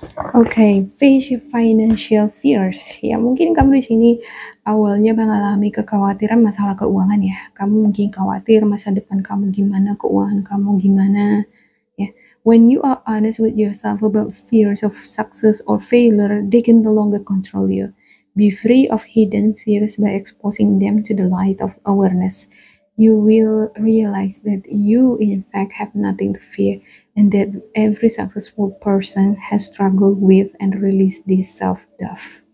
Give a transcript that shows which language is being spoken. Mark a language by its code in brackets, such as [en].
[en] Oke, face financial fears. [id] Ya, mungkin kamu di sini awalnya mengalami kekhawatiran masalah keuangan ya. Kamu mungkin khawatir masa depan kamu gimana, keuangan kamu gimana. Ya, [en] when you are honest with yourself about fears of success or failure, they can no longer control you. Be free of hidden fears by exposing them to the light of awareness. You will realize that you, in fact, have nothing to fear, and that every successful person has struggled with and released this self-doubt.